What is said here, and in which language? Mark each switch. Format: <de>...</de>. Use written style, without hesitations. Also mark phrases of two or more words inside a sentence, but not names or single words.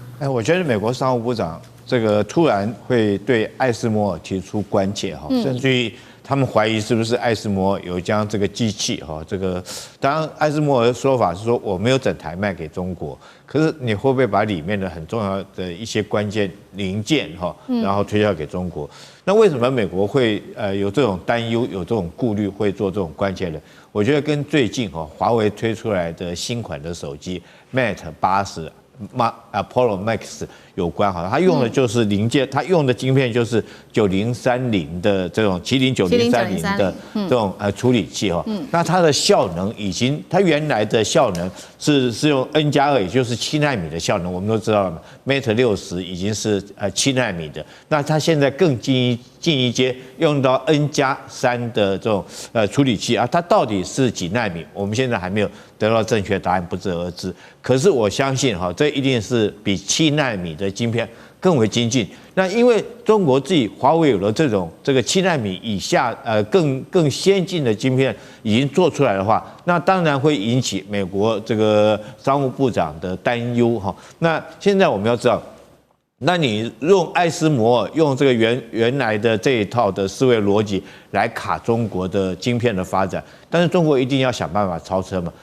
<zh>我覺得美國商務部長這個突然會對艾斯摩爾提出關切哈，甚至於他們懷疑是不是艾斯摩爾有將這個機器哈，這個當然艾斯摩爾的說法是說我沒有整台賣給中國，可是你會不會把裡面的很重要的一些關鍵零件哈，然後推銷給中國？那為什麼美國會有這種擔憂、有這種顧慮，會做這種關切呢？我覺得跟最近哈華為推出來的新款的手機 Mate 80。Apollo Max 有關哈，它用的就是零件，它用的晶片就是9030的這種麒麟9030的這種處理器哈。那它的效能已經，它原來的效能是用 N+2，也就是7奈米的效能，我们都知道了嘛。Mate 60已經是7奈米的，那它現在更進一階，用到 N+3的這種處理器啊，它到底是幾奈米？我們現在還沒有得到正確答案，不得而知。可是我相信哈，這一定是比7奈米的晶片更為精進。那因為中國自己華為有了這個7奈米以下更先進的晶片已經做出來的話，那當然會引起美國這個商務部長的擔憂哈。那現在我們要知道，那你用艾斯摩爾用這個原來的這一套的思維邏輯來卡中國的晶片的發展，但是中國一定要想辦法超車嘛。</zh>